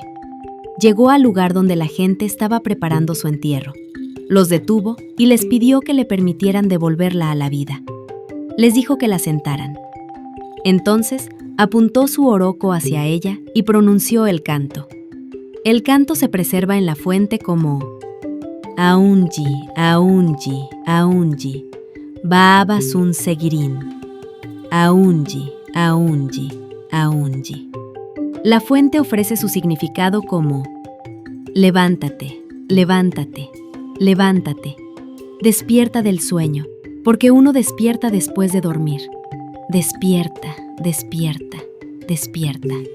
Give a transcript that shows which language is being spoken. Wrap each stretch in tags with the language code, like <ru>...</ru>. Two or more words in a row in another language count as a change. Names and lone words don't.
<es>Llegó al lugar donde la gente estaba preparando su entierro. Los detuvo y les pidió que le permitieran devolverla a la vida. Les dijo que la sentaran. Entonces, apuntó su oroco hacia ella y pronunció el canto. El canto se preserva en la fuente como</es> <yo>Aunji, Aunji, Aunji, Baaba Sun Segirin. Aunji, Aunji, Aunji.</yo> <es>La fuente ofrece su significado como levántate, levántate, levántate, despierta del sueño, porque uno despierta después de dormir. Despierta, despierta, despierta.</es>